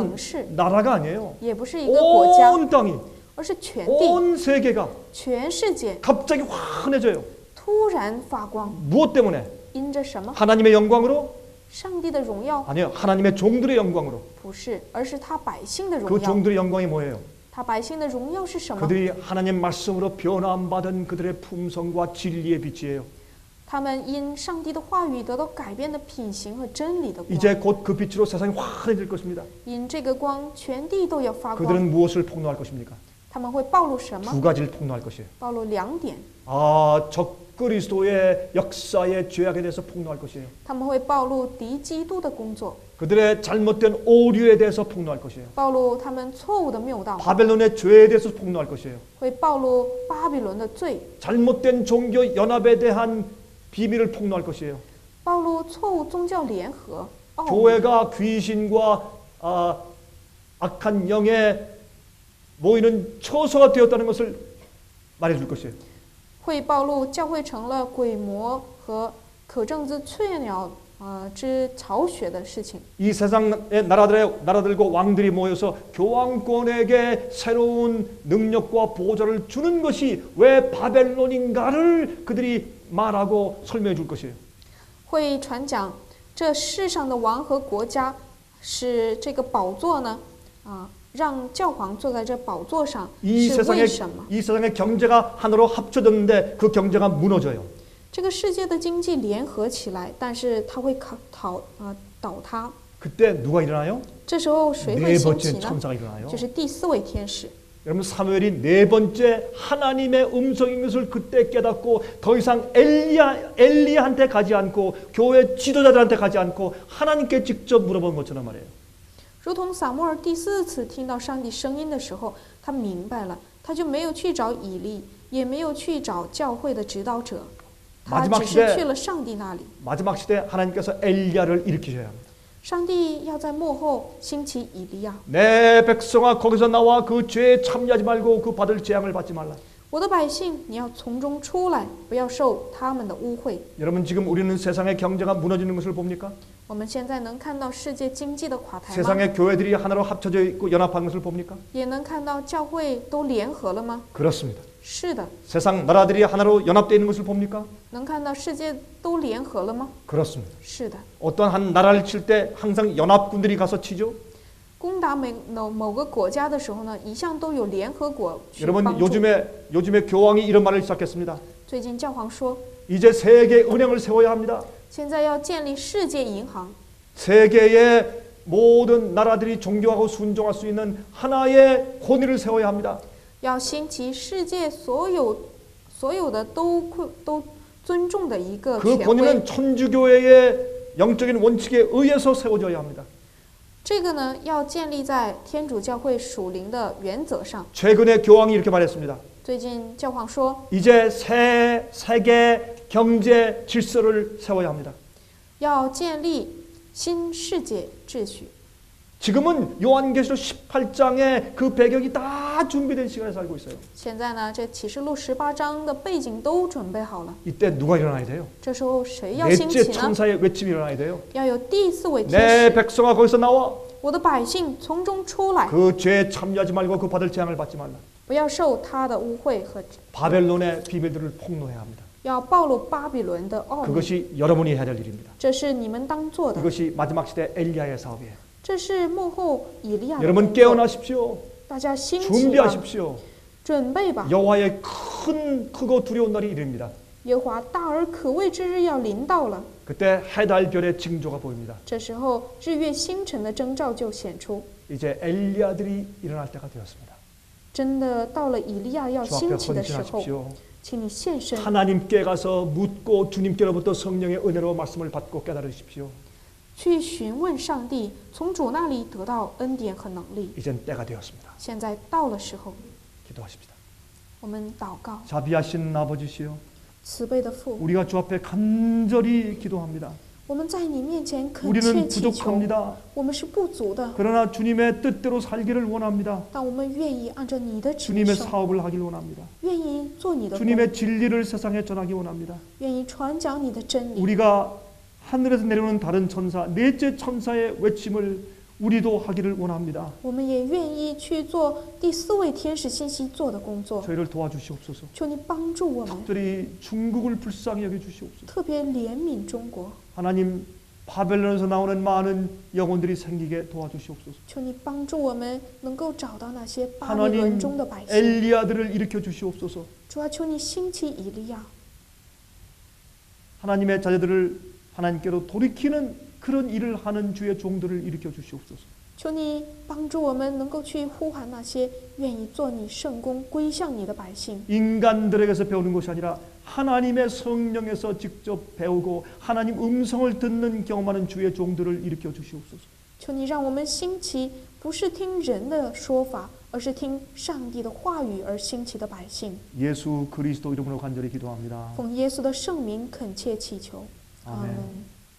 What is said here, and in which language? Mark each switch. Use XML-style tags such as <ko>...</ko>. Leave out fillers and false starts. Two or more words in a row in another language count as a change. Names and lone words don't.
<zh>城市，</zh> <ko>나라가 아니에요.</ko> <zh>也不是一个国家，</zh> <ko>온 땅이</ko> <zh>而是全地、</zh> <ko>온 세계가</ko> <zh>全世界</zh> <ko>갑자기 환해져요.</ko> <zh>突然发光。</zh> <ko>무엇 때문에?</ko> <zh>因着什么？</zh> <ko>하나님의 영광으로?</ko> <zh>上帝的荣耀</zh> <ko>아니요. 하나님의 종들의 영광으로.</ko> <zh>不是，而是他百姓的</zh> <ko>그</ko> <zh>荣耀。</zh> <ko>종들의 영광이 뭐예요?</ko> <zh>他百姓的荣耀是什么？</zh> <ko>그들이 하나님 말씀으로 변화받은 그들의 품성과 진리의 빛이에요.</ko> <zh>他们因上帝的话语得到改变的品行和真理的光。</zh> <ko>이제 곧 그 빛으로 세상이 환해질 것입니다.</ko> <zh>因这个光，全地都要发光。</zh> <ko>그들은 무엇을 폭로할 것입니까?</ko> <zh>他们会暴露什么？</zh> <ko>두 가지를 폭로할 것이에요.</ko> <zh>暴露2点。</zh> <ko>적그리스도의 역사의 죄악에 대해서 폭로할 것이에요.</ko> <zh>他们会暴露敌基督的工作，</zh> <ko>그들의 잘못된 오류에 대해서 폭로할 것이에요.</ko> <zh>暴露他们错误的谬道，</zh> <ko>바벨론의 죄에 대해서 폭로할 것이에요.</ko> <zh>会暴露巴比伦的罪，</zh> <ko>잘못된 종교 연합에 대한 비밀을 폭로할 것이에요.</ko> <zh>暴露错误宗教联合。奥秘</zh> <ko>교회가 귀신과 악한 영에 모이는 처소가 되었다는 것을 말해줄 것이에요.</ko> <zh>会暴露教会成了鬼魔和可憎之雀鸟之巢穴的事情。</zh> <ko>이 세상의 나라들과 왕들이 모여서 교황권에게 새로운 능력과 보좌를 주는 것이 왜 바벨론인가를 그들이 말하고 설명해 줄 것이에요.</ko> <zh>会传讲这世上的王和国家是这个宝座呢，让教皇坐在这宝座上</zh> <ko>이</ko> <zh>是为什么？</zh> <ko>세상의 경제가 하나로 합쳐졌는데 그 경제가 무너져요.</ko> <zh>这个世界的经济联合起来，但是它会倒塌。</zh> <ko>그때 누가 일어나요?</ko> <zh>这时候谁会</zh> <ko>네</ko> <zh>兴起</zh> <ko>번째</ko> <zh>呢？</zh> <ko>천사가 일어나요.</ko> <zh>就是第4位天使。</zh> <ko>여러분 사무엘이 네 번째 하나님의 음성인 것을 그때 깨닫고 더 이상 엘리야한테 가지 않고 교회 지도자들한테 가지 않고 하나님께 직접 물어본 것처럼 말이에요.</ko> <zh>如同撒母耳第4次听到上帝声音的时候，他明白了，他就没有去找以利，也没有去找教会的指导者，他只是去了上帝那里。</zh> <ko>마지막 시대 하나님께서 엘리야를 일으키셔야 합니다.</ko> <zh>上帝要在末后兴起以利亚。</zh> <ko>내 백성아 거기서 나와 그 죄에 참여하지 말고 그 받을 재앙을 받지 말라.</ko> <zh>我的百姓，你要从中出来，不要受他们的污秽。</zh> <ko>여러분 지금 우리는 세상의 경제가 무너지는 것을 봅니까?</ko> <zh>我们现在能看到世界经济的垮台吗？</zh> <ko>세상의 교회들이 하나로 합쳐져 있고 연합한 것을 봅니까?</ko> <zh>也能看到教会都联合了吗？</zh> <ko>그렇습니다.</ko> <zh>是的。</zh> <ko>세상 나라들이 하나로 연합되어 있는 것을 봅니까?</ko> <zh>能看到世界都联合了吗？</zh> <ko>그렇습니다.</ko> <zh>是的。</zh> <ko>어떤 한 나라를 칠 때 항상 연합군들이 가서 치죠.</ko> <zh>攻打某个国家的时候呢，一向都有联合国去</zh> <ko>여러분</ko> <zh>帮助。</zh> <ko>요즘에 교황이 이런 말을 시작했습니다.</ko> <zh>最近教皇说，</zh> <ko>이제 세계 은행을 세워야 합니다.</ko> <zh>现在要建立世界银行，</zh> <ko>세계의 모든 나라들이 존경하고 순종할 수 있는 하나의 권위를 세워야 합니다.</ko> <zh>要兴起世界所有的都尊重的一个</zh> <ko>그</ko> <zh>权威。</zh> <ko>권위는 천주교회의 영적인 원칙에 의해서 세워져야 합니다.</ko> <zh>这个呢，要建立在天主教会属灵的原则上。</zh> <ko>최근에 교황이 이렇게 말했습니다.</ko> <zh>最近教皇说，</zh> <ko>이제 새 세계 경제 질서를 세워야 합니다.</ko> <zh>要建立新世界秩序。</zh> <ko>지금은 요한계시록 18장의 그 배경이 다 준비된 시간에 살고 있어요.</ko> <zh>现在呢，这启示录18章的背景都准备好了。</zh> <ko>이때 누가 일어나야 돼요?</ko> <zh>这时候谁要兴</zh> <ko>넷째</ko> <zh>起呢？</zh> <ko>천사의 외침이 일어나야 돼요.</ko> <zh>要有第四位天</zh> <ko>내</ko> <zh>使，</zh> <ko>백성아 거기서 나와.</ko> <zh>我的百姓从中出来，</zh> <ko>그 죄에 참여하지 말고 그 받을 재앙을 받지 말라.</ko> <zh>不要受他的污秽和，</zh> <ko>바벨론의 비밀들을 폭로해야 합니다.</ko> <zh>要暴露巴比伦的奥秘。</zh> <ko>그것이 여러분이 해야 될 일입니다.</ko> <zh>这是你们当做的，</zh> <ko>이것이 마지막 시대 엘리야의 사업이에요.</ko> <zh>这是幕后以利亚的</zh> <ko>여러분</ko> <zh>工作。</zh> <ko>깨어나십시오.</ko> <zh>大家兴起吧，</zh> <ko>준비하십시오.</ko> <zh>准备吧。</zh> <ko>여호와의 크고 두려운 날이 이릅니다.</ko> <zh>耶和华大而可畏之日要临到了，</zh> <ko>그때 해달별의 징조가 보입니다.</ko> <zh>这时候日月星辰的征兆就显出，</zh> <ko>이제 엘리야들이 일어날 때가 되었습니다.</ko> <zh>真的到了以利亚要</zh> <ko>주 앞에</ko> <zh>兴起的时候，</zh> <ko>헌신하십시오.</ko> <zh>请你献身，</zh> <ko>하나님께 가서 묻고 주님께로부터 성령의 은혜로 말씀을 받고 깨달으십시오.</ko> <zh>去询问上帝，从主那里得到恩典和能力。</zh> <ko>이젠 때가 되었습니다.</ko> <zh>现在到了时候，</zh> <ko>기도하십시다.</ko> <zh>我们祷告，</zh> <ko>자비하신 아버지시여,</ko> <zh>慈悲的父，</zh> <ko>우리가 주 앞에 간절히 기도합니다.</ko> <zh>我们在你面前恳切</zh> <ko>우리는</ko> <zh>祈求，</zh> <ko>부족합니다.</ko> <zh>我们是不足的，</zh> <ko>그러나 주님의 뜻대로 살기를 원합니다.</ko> <zh>但我们愿意按照你的旨意</zh> <ko>주님의</ko> <zh>生活，</zh> <ko>사업을 하길 원합니다.</ko> <zh>愿意做你的工，</zh> <ko>주님의 진리를 세상에 전하기 원합니다.</ko> <zh>愿意传讲你的真理。</zh> <ko>우리가 하늘에서 내려오는 다른 천사, 넷째 천사의 외침을 우리도 하기를 원합니다.</ko> <zh>我们也愿意去做第四位天使信息做的工作，</zh> <ko>저희를 도와주시옵소서.</ko> <zh>求你帮助我们，</zh> <ko>특별히 중국을 불쌍히 여겨주시옵소서.</ko> <zh>特别怜悯中国，</zh> <ko>하나님, 바벨론에서 나오는 많은 영혼들이 생기게 도와주시옵소서.</ko> <zh>求你帮助我们能够找到那些巴比伦</zh> <ko>하나님,</ko> <zh>中的百姓。</zh> <ko>엘리야들을 일으켜 주시옵소서.</ko> <zh>主啊，求你兴起以利亚，</zh> <ko>하나님의 자녀들을 하나님께로 돌이키는 그런 일을 하는 주의 종들을 일으켜 주시옵소서.</ko> <zh>求你帮助我们能够去呼喊那些愿意做你圣工、归向你的百姓。</zh> <ko>인간들에게서 배우는 것이 아니라 하나님의 성령에서 직접 배우고 하나님 음성을 듣는 경험하는 주의 종들을 일으켜 주시옵소서.</ko> <zh>求你让我们兴起，不是听人的说法，而是听上帝的话语而兴起的百姓。</zh> <ko>예수 그리스도 이름으로 간절히 기도합니다.</ko> <zh>奉耶稣的圣名恳切祈求，阿</zh> <ko>아멘.</ko> <zh>门。</zh>